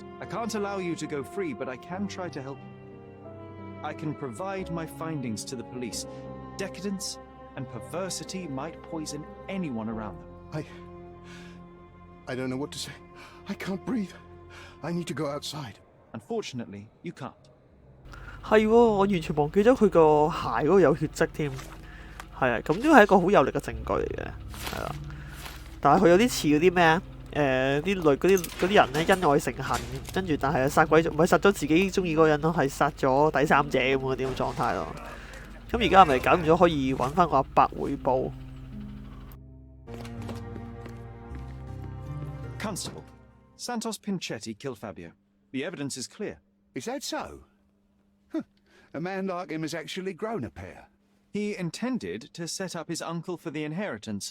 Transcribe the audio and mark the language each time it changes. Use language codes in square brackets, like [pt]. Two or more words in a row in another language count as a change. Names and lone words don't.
[en] I can't allow you to go free, but I can try to help you. I can provide my findings to the police. Decadence and perversity might poison anyone around them. I don't know what to say. I can't breathe. I need to go outside. Unfortunately, you can't. [yue] 係喎，我完全忘記咗佢個鞋嗰度有血跡添。係啊，咁都係一個好有力嘅證據嚟嘅，係啦。但係佢有啲似嗰啲咩啊？啲人咧恩愛成恨，跟住但係殺鬼唔係殺咗自己中意嗰個人咯，係殺咗第三者咁嗰啲咁狀態咯。咁而家係咪搞掂咗可以揾翻個阿伯匯報 [en] Constable, Santos Pinchetti killed Fabio. The evidence is clear. Is that so? Huh. A man like him has actually grown a pair. He intended to set up his uncle for the inheritance.